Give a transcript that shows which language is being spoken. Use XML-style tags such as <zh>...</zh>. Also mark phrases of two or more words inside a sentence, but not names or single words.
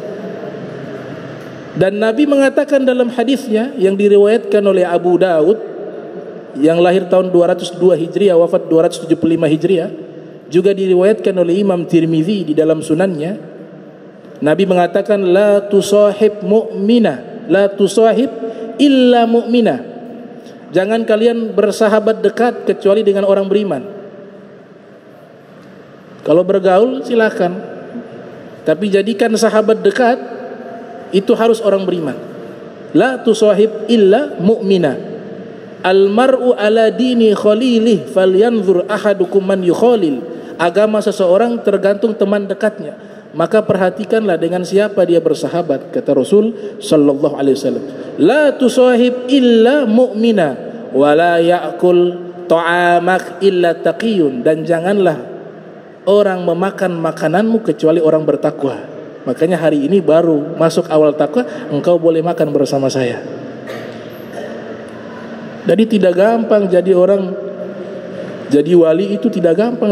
<id>Dan Nabi mengatakan dalam hadisnya yang diriwayatkan oleh Abu Daud, yang lahir tahun 202 Hijriah, wafat 275 Hijriah, juga diriwayatkan oleh Imam Tirmizi di dalam sunannya. Nabi mengatakan,</id> <ar>لا تصاحب مؤمنا، لا تصاحب إلا مؤمنا.</ar> <id>Jangan kalian bersahabat dekat kecuali dengan orang beriman. Kalau bergaul silakan, tapi jadikan sahabat dekat itu harus orang beriman.</id> <ar>لا تصاحب إلا مؤمنا. المرء على دين خليله فلينظر أحدكم من يخالل.</ar> <id>Agama seseorang tergantung teman dekatnya, maka perhatikanlah dengan siapa dia bersahabat, kata Rasul</id> <ar>صلى الله عليه وسلم. لا تصاحب إلا مؤمنا ولا يأكل طعامك إلا تقي.</ar> <id>Dan janganlah orang memakan makananmu kecuali orang bertakwa. Makanya hari ini baru masuk awal takwa, engkau boleh makan bersama saya. Jadi tidak gampang jadi orang, jadi wali itu tidak gampang.</id>